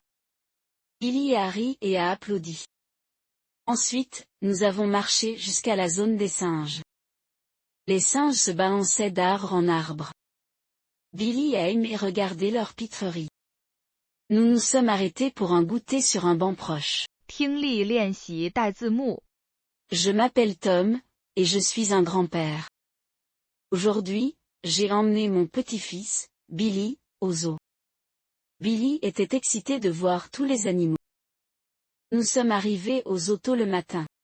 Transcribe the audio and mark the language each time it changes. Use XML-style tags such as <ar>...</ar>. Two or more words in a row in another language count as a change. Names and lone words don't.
<fr>Billy a ri et a applaudi. Ensuite, nous avons marché jusqu'à la zone des singes. Les singes se balançaient d'arbre en arbre. Billy a aimé regarder leur pitrerie. Nous nous sommes arrêtés pour un goûter sur un banc proche.</fr> <zh>听力练习带字幕。</zh> <fr>Je m'appelle Tom, et je suis un grand-père. Aujourd'hui, j'ai emmené mon petit-fils, Billy, au zoo. Billy était excité de voir tous les animaux. Nous sommes arrivés au zoo tôt le matin.</fr>